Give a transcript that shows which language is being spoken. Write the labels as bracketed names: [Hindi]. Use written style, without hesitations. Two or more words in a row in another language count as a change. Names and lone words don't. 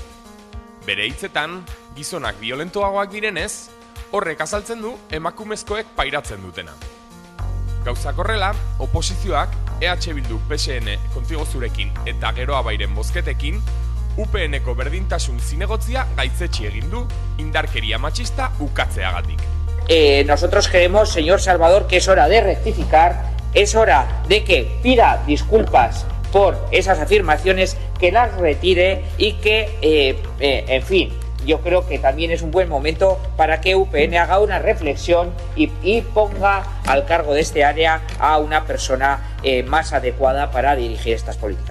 [Basque] Bere hitzetan, gizonak violentoagoak direnez, horrek azaltzen du emakumezkoek pairatzen dutena. Gauzak horrela, oposizioak EH Bildu PSN Kontigo Zurekin eta Geroa Bairen bozketekin UPN-eko berdintasun zinegotzia gaitzetsi egin du indarkeria matxista ukatzeagatik. [Spanish] Nosotros creemos, señor Salvador, que es hora de rectificar es hora de que pida disculpas por esas afirmaciones, que las retire y que, en fin, yo creo que también es un buen momento para que UPN haga una reflexión y ponga al cargo de este área a una persona más adecuada para dirigir estas políticas.